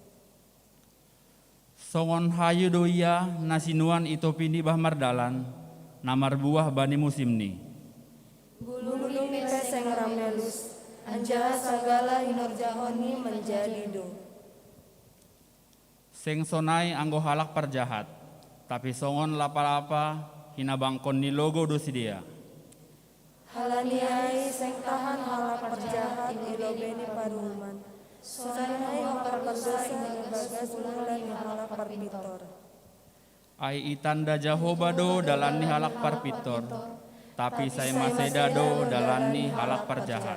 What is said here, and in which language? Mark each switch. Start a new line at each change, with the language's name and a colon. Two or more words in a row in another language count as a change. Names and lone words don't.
Batak Simalungun: Songon hayu doia nasinuan itopini bah mardalan, namar buah bani musim ni. Bulung peseng ramelus, anjaha sagala hinurjahoni menjadi do. Seng sonai anggo halak perjahat, tapi songon lapa-lapa hina bangkon ni logo dosi dia. Halaniai seng tahan halak perjahat ilobeni paruman. Sonai opar berdosa bagas ulan ni halak parpitor. Ai itanda Jehovah do dalan ni halak parpitor, tapi saya maseda do dalan ni halak perjahat.